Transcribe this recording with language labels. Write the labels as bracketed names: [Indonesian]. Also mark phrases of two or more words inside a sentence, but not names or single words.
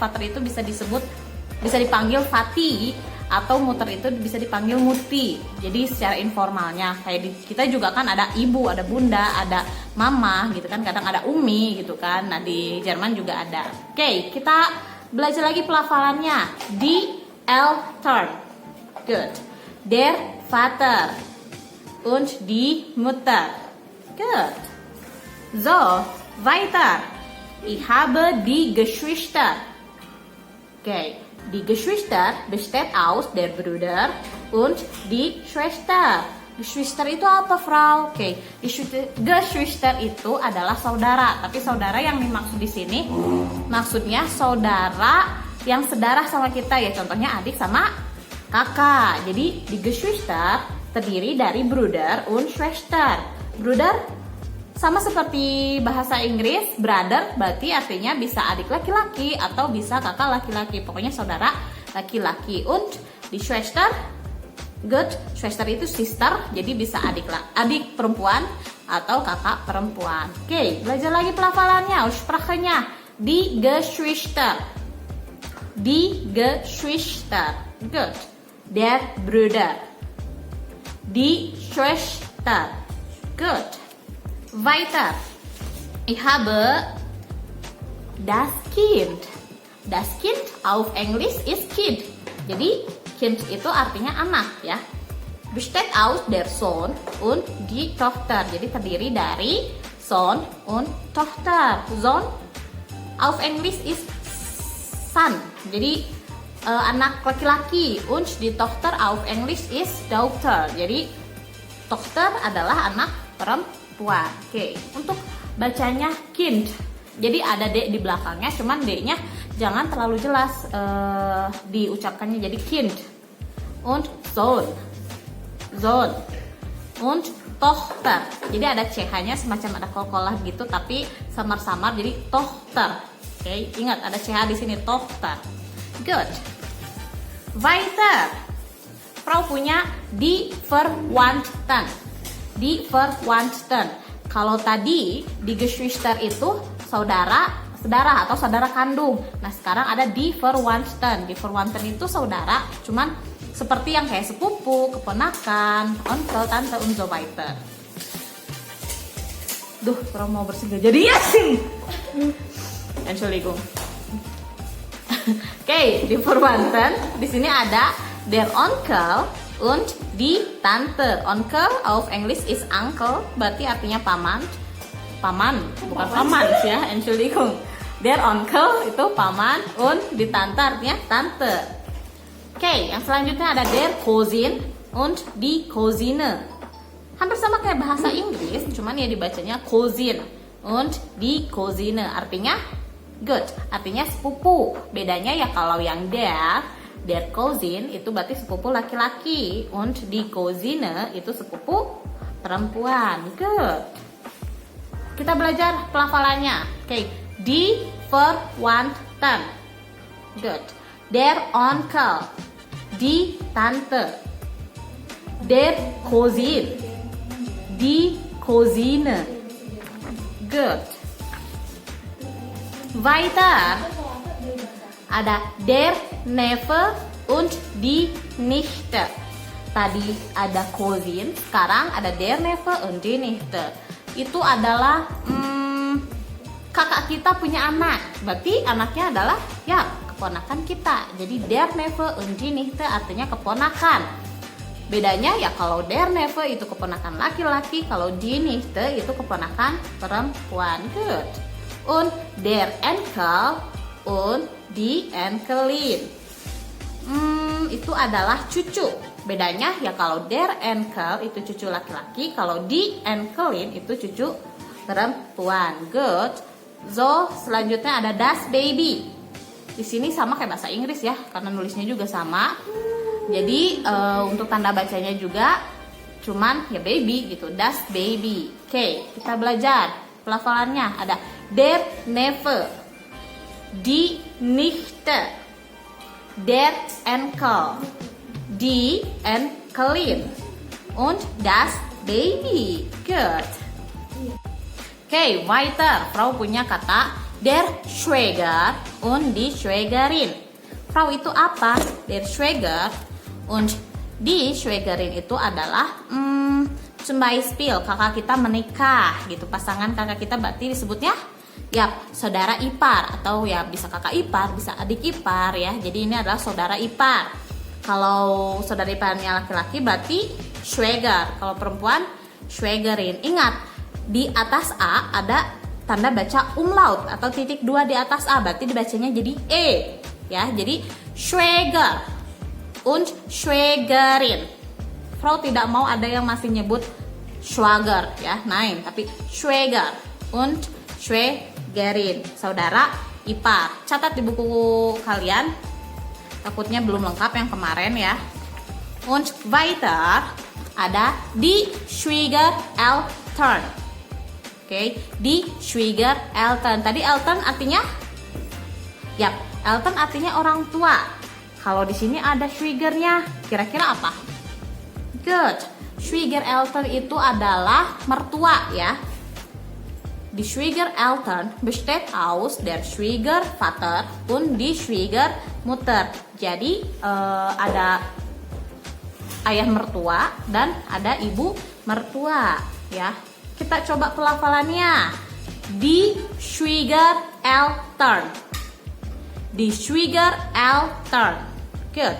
[Indonesian] Vater itu bisa dipanggil Vati atau Mutter itu bisa dipanggil Mutti. Jadi secara informalnya kayak kita juga kan ada ibu, ada bunda, ada mama gitu kan. Kadang ada umi gitu kan. Nah di Jerman juga ada. Oke, kita belajar lagi pelafalannya. [German] Die Eltern. Good. Der Vater und die Mutter. Good. So, weiter. Ich habe die Geschwister. Okay. Die Geschwister besteht aus der Bruder und die Schwester. [Indonesian] Geschwister itu apa, Frau? Oke, Geschwister itu adalah saudara. Tapi saudara yang dimaksud di sini maksudnya saudara yang sedarah sama kita ya. Contohnya adik sama kakak. Jadi [German] die Geschwister [Indonesian] terdiri dari [German] Bruder und Schwester. [Indonesian] Bruder sama seperti bahasa Inggris, brother berarti artinya bisa adik laki-laki atau bisa kakak laki-laki. Pokoknya saudara laki-laki. [German] Und die Schwester, [Indonesian] Schwester itu sister, jadi bisa adik perempuan atau kakak perempuan. Oke, belajar lagi pelafalannya, [German] Aussprache-nya. Die Geschwister. Die Geschwister. Good. Der Bruder. Die Schwester. Good. Weiter. Ich habe das Kind. Das Kind auf Englisch ist Kind. [Indonesian] Jadi Kind itu artinya anak ya. [German] Besteht aus der Sohn und die Tochter. [Indonesian] Jadi terdiri dari [German] Sohn und Tochter. Sohn auf Englisch ist Son. [Indonesian] Jadi anak laki-laki. [German] Und die Tochter auf Englisch ist Daughter. [Indonesian] Jadi Tochter adalah anak perempuan. Oke, untuk bacanya Kind. Jadi ada D di belakangnya, cuman D-nya jangan terlalu jelas diucapkannya, jadi Kind. [German] Und Sohn. Sohn. Und Tochter. [Indonesian] Jadi ada CH-nya semacam ada kol-kolah gitu, tapi samar-samar jadi Tochter. Oke, ingat ada CH di sini, [German] Tochter. Good. Weiter. [Indonesian] Frau punya [German] die Verwandten. Die Verwandten. [Indonesian] Kalau tadi di Geschwister itu saudara atau saudara kandung. Nah, sekarang ada [German] die Verwandten. Die Verwandten [Indonesian] itu saudara, cuman seperti yang kayak sepupu, keponakan, [German] onkel, tante, und so weiter. [Indonesian] Duh, Frau mau bersih gak jadi ya sih. [German] Entschuldigung. Oke, die Verwandten. [Indonesian] Di sini ada [German] der Onkel und die Tante. Onkel auf Englisch ist Uncle, [Indonesian] berarti artinya paman. Paman, bukan paman ya, [German] Entschuldigung. Der Onkel [Indonesian] itu paman, [German] und die Tante [Indonesian] artinya tante. Oke, yang selanjutnya ada [German] der Cousin und die Cousine. [Indonesian] Hampir sama kayak bahasa Inggris, cuman ya dibacanya [German] cousin und die Cousine, [Indonesian] artinya good, artinya sepupu. Bedanya ya kalau yang [German] der cousin [Indonesian] itu berarti sepupu laki-laki, [German] und die Cousine [Indonesian] itu sepupu perempuan. Good. Kita belajar pelafalannya. Oke, [German] die Verwandten. Good. Der Onkel, die Tante, der Cousin, die Cousine. Good. Weiter. [Indonesian] Ada [German] der Neffe und die Nichte. [Indonesian] Tadi ada Cousin, sekarang ada [German] der Neffe und die Nichte. [Indonesian] Itu adalah kakak kita punya anak, berarti anaknya adalah ya keponakan kita. Jadi [German] der Neffe und die Nichte [Indonesian] artinya keponakan. Bedanya ya kalau [German] der Neffe [Indonesian] itu keponakan laki-laki, kalau [German] die Nichte [Indonesian] itu keponakan perempuan. Good. [German] Und der Enkel und die Enkelin. [Indonesian] Itu adalah cucu. Bedanya ya kalau [German] der Enkel [Indonesian] itu cucu laki-laki, kalau [German] die Enkelin [Indonesian] itu cucu perempuan. Good. So, selanjutnya ada [German] das Baby. [Indonesian] Di sini sama kayak bahasa Inggris ya, karena nulisnya juga sama. Jadi untuk tanda bacanya juga cuman ya baby gitu, [German] das Baby. [Indonesian] Oke, kita belajar pelafalannya. [German] Ada der Neffe, die Nichte, der Enkel, die Enkelin, und das Baby. Good. Okay, weiter. [Indonesian] Frau punya kata [German] der Schwäger und die Schwägerin. [Indonesian] Frau itu apa? [German] Der Schwäger und die Schwägerin [Indonesian] itu adalah [German] zum Beispiel [Indonesian] kakak kita menikah gitu. Pasangan kakak kita berarti disebutnya ya saudara ipar, atau ya bisa kakak ipar, bisa adik ipar ya. Jadi ini adalah saudara ipar. Kalau saudara iparnya laki-laki berarti Schwäger, kalau perempuan Schwägerin. Ingat, di atas A ada tanda baca umlaut atau titik 2 di atas A, berarti dibacanya jadi E ya. Jadi Schwäger und Schwägerin. Frau tidak mau ada yang masih nyebut Schwager ya, nein, tapi [German] Schwäger und Schwägerin, [Indonesian] saudara ipar. Catat di buku kalian, takutnya belum lengkap yang kemarin ya. [German] Und weiter ada die Schwiegereltern. Oke, die Schwiegereltern. [Indonesian] Tadi Eltern artinya yap, Eltern artinya orang tua. Kalau di sini ada Schwiegernya, kira-kira apa? Good. Schwiegereltern itu adalah mertua ya. [German] Die Schwiegereltern besteht aus der Schwiegervater und die Schwiegermutter. [Indonesian] Jadi ada ayah mertua dan ada ibu mertua ya. Kita coba pelafalannya. [German] Die Schwiegereltern. Die Schwiegereltern. Good.